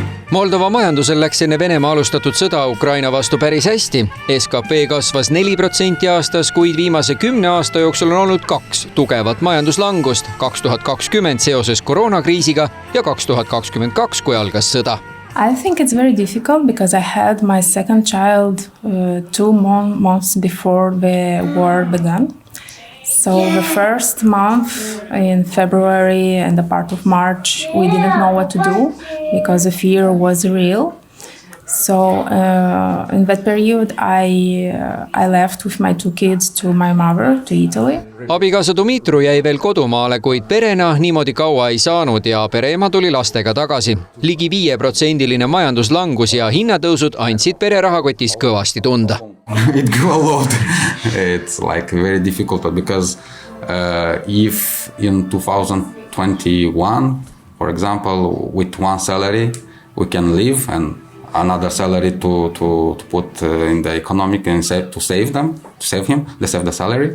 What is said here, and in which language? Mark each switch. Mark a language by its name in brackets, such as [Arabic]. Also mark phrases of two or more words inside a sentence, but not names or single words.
[Estonian] Moldova majandusel läks enne Venemaa alustatud sõda Ukraina vastu päris hästi. SKP kasvas 4% aastas, kuid viimase 10 aasta jooksul on olnud 2 tugevat majanduslangust, 2020 seoses koroonakriisiga ja 2022, kui algas sõda. [English] I think it's very difficult because I had my second child 2 months before the war began. So the first month in February and the part of March, we didn't know what to do because the fear was real. So in that period, I left with my 2 kids to my mother to Italy. [Estonian] Abikaasa Dumitru jäi veel kodumaale, kuid perena niimoodi kaua ei saanud ja pereema tuli lastega tagasi. Ligi 5% majanduslangus ja hinnatõusud andsid pere rahakotis kõvasti tunda. [English] It grew a lot. It's like very difficult because if in 2021, for example, with 1 salary, we can live and another salary to put in the economic and to save him, they save the salary.